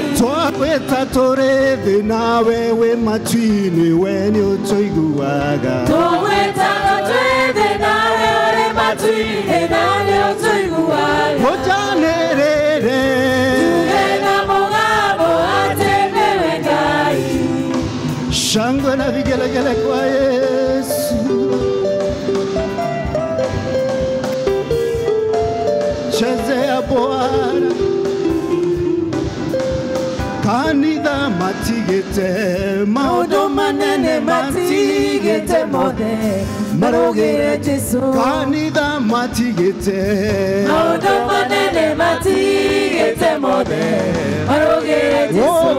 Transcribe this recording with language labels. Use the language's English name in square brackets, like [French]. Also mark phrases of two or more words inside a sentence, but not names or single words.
[Kikuyu] Twagwĩta tũrĩ thĩ nawe wĩ matu-inĩ, we nĩ ũtũiguaga. Tũgwĩtaga twĩ thĩ nawe ũrĩ matu-inĩ, na nĩ ũtũiguaga. Njanĩrĩre tuge na mũgambo atĩ nĩwe Ngai. [Swahili] shangwe na vigelegele kwa Yesu. Chezea Bwana, [Kikuyu] kanitha matigĩte maũndũ manene matigĩte mothe marũgĩre Jesũ. Kanitha matigĩte maũndũ manene matigĩte mothe marũgĩre Jesũ.